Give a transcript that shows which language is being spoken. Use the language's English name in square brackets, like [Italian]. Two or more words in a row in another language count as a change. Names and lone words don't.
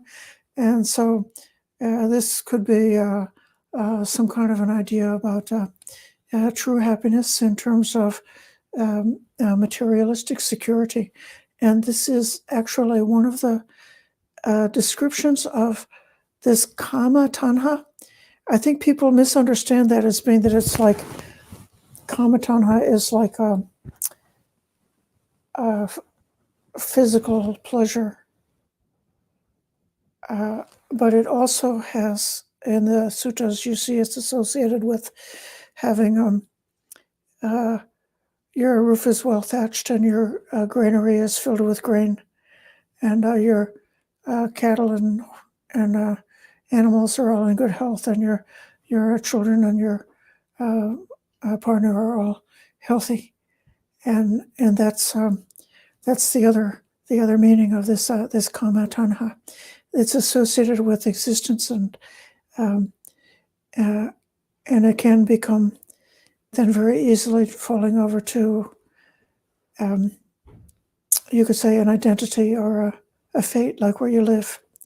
[English] And so this could be some kind of an idea about true happiness in terms of materialistic security. And this is actually one of the descriptions of this [Pali] kama tanha. [English] I think people misunderstand that as being that it's like [Pali] kama tanha [English] is like a physical pleasure. But it also has, in the suttas, you see it's associated with having your roof is well thatched and your granary is filled with grain, and your cattle and animals are all in good health, and your children and your partner are all healthy, and that's the other meaning of this [Pali] kama tanha. [English] It's associated with existence, and it can become then very easily falling over to, you could say, an identity or a fate, like where you live.